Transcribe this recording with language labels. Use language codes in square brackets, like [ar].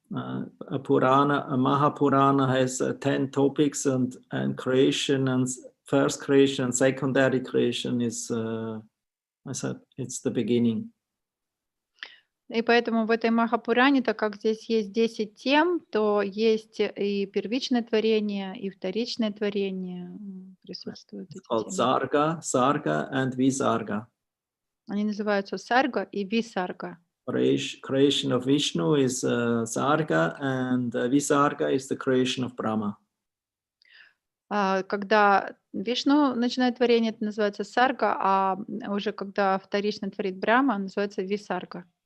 [en] A Mahapurana has 10 topics, and creation, and first creation, and secondary creation is, I said, it's the beginning. [ru] И поэтому в этой Махапуране, так как здесь есть 10 тем, то есть и первичное творение, и вторичное творение присутствуют. [en] It's called Sarga and Visarga. [ru] Они называются Сарга и Висарга. [en] Creation of Vishnu is Sarga, and Visarga is the creation of Brahma. [ru] Когда Вишну начинает творение, это называется Сарга, а уже когда вторично творит Брахма, называется Висарга.